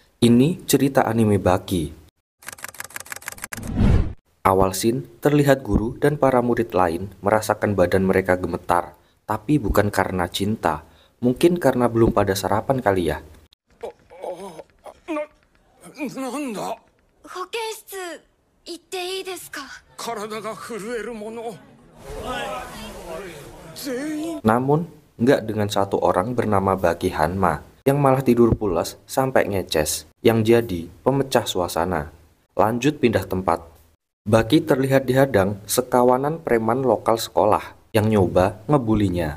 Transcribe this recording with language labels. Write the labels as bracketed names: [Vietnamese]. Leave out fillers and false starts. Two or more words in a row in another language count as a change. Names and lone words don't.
[Indonesian] Ini cerita anime Baki. Awal scene, terlihat guru dan para murid lain merasakan badan mereka gemetar, tapi bukan karena cinta. Mungkin karena belum pada sarapan kali ya. [Japanese] なんだ保健室行っていいですか体が震えるもの全員 [Indonesian] Namun, nggak dengan satu orang bernama Baki Hanma, yang malah tidur pulas sampai ngeces, yang jadi pemecah suasana. Lanjut pindah tempat. Baki terlihat dihadang sekawanan preman lokal sekolah yang nyoba ngebulinya.